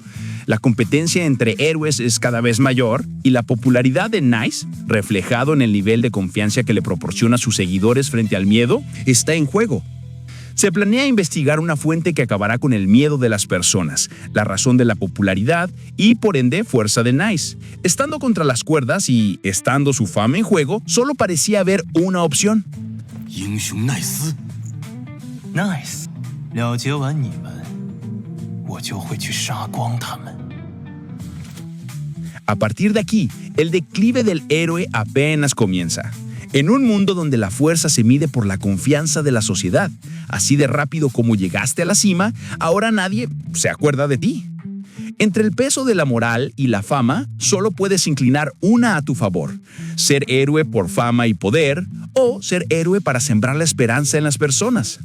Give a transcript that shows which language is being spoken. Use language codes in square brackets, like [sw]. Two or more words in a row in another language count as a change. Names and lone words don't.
[es] La competencia entre héroes es cada vez mayor y la popularidad de Nice, reflejado en el nivel de confianza que le proporciona a sus seguidores frente al miedo, está en juego. Se planea investigar una fuente que acabará con el miedo de las personas, la razón de la popularidad y, por ende, fuerza de Nice. Estando contra las cuerdas y estando su fama en juego, solo parecía haber una opción. Nice. [zh] 了结完你们，我就会去杀光他们。 [es] A partir de aquí, el declive del héroe apenas comienza. En un mundo donde la fuerza se mide por la confianza de la sociedad, así de rápido como llegaste a la cima, ahora nadie se acuerda de ti. Entre el peso de la moral y la fama, solo puedes inclinar una a tu favor: ser héroe por fama y poder, o ser héroe para sembrar la esperanza en las personas.